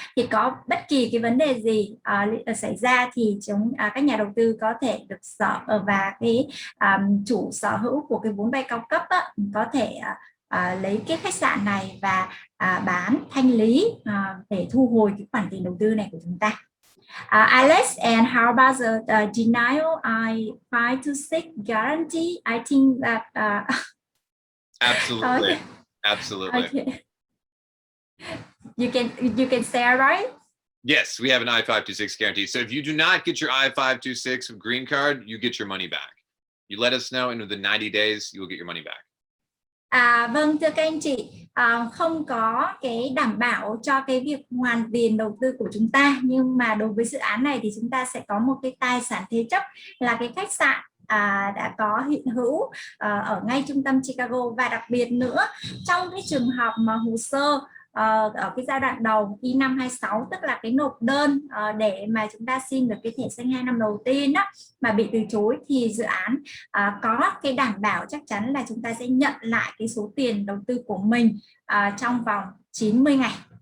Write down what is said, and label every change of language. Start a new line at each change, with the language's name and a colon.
Vietnamese: Thì có bất kỳ cái vấn đề gì xảy ra thì các nhà đầu tư có thể được và cái chủ sở hữu của cái vốn vay cao cấp có thể lấy cái khách sạn này và bán thanh lý để thu hồi cái khoản tiền đầu tư này của chúng ta.
English: Alex, and how about the denial I 5 to 6 guarantee? I think that Absolutely. okay. Absolutely. Okay. You can say, right? Yes, we have an I-526 guarantee. So if you do not get your I-526 green card, you get your money back. You let us know, and within 90 days, you will get your money back.
Vietnamese: Vâng, thưa các anh chị, không có cái đảm bảo cho cái việc hoàn tiền đầu tư của chúng ta, nhưng mà đối với dự án này thì chúng ta sẽ có một cái tài sản thế chấp là cái khách sạn đã có hiện hữu ở ngay trung tâm Chicago. Và đặc biệt nữa, trong cái trường hợp mà hồ sơ ở cái giai đoạn đầu I-5 26, tức là cái nộp đơn để mà chúng ta xin được cái thẻ xanh 2 năm đầu tiên đó mà bị từ chối, thì dự án có cái đảm bảo chắc chắn là chúng ta sẽ nhận lại cái số tiền đầu tư của mình trong vòng 90 ngày.